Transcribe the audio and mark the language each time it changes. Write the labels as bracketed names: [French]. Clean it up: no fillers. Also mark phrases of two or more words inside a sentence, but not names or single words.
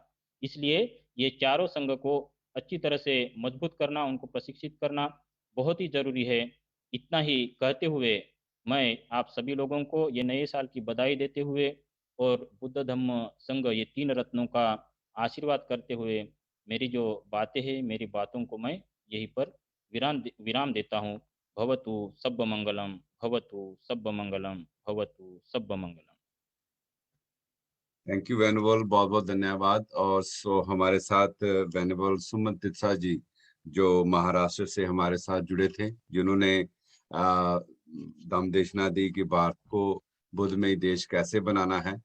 [Hindi] इसलिए ये चारों संघ को अच्छी तरह से मजबूत करना, उनको प्रशिक्षित करना बहुत ही जरूरी है। इतना ही कहते हुए मैं आप सभी लोगों को ये नए साल की बधाई देते हुए और बुद्ध धम्म संघ ये तीन रत्नों का आशीर्वाद करते हुए मेरी जो बातें हैं, मेरी बातों को मैं यहीं पर विराम देता हूँ। [Pali] भवतु सब्ब मंगलम, भवतु सब्ब मंगलम, भवतु सब्ब मंगलम। [English] thank you [Hindi] वेनुगोपाल, बहुत बहुत धन्यवाद। और हमारे साथ वेनुगोपाल सुमन तित्सा जी जो महाराष्ट्र से हमारे साथ जुड़े थे, जिन्होंने दमदेशना दी कि भारत को बुद्धमय देश कैसे बनाना है।